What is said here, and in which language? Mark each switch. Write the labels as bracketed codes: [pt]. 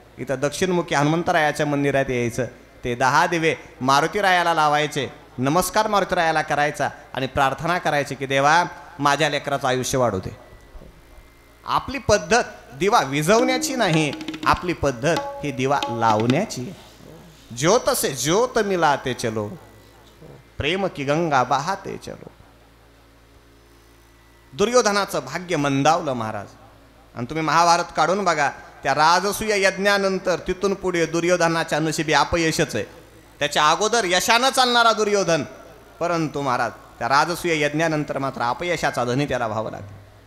[mr] इथं दक्षिणमुखी हनुमंतरायाच्या मंदिरात यायचं, ते 10 दिवे मारुतीरायाला लावायचे, नमस्कार मारुतीरायाला करायचा आणि प्रार्थना करायची की देवा माझ्या लेकराचं आयुष्य वाढू दे. आपली पद्धत दिवा विझवण्याची नाही, आपली पद्धत ही दिवा लावण्याची. [hi] ज्योत से ज्योत मिलाते चलो, प्रेम की गंगा बहाते चलो. [mr] दुर्योधनाचं भाग्य मंदावलं महाराज. आणि तुम्ही महाभारत काढून बघा, त्या राजसूय यज्ञानंतर तिथून पुढे दुर्योधनाच्या नशिबी अपयशच आहे. त्याच्या अगोदर यशानं चालणारा दुर्योधन, परंतु महाराज त्या राजसूय यज्ञानंतर मात्र अपयशाचा धनी त्याला व्हावं लागला.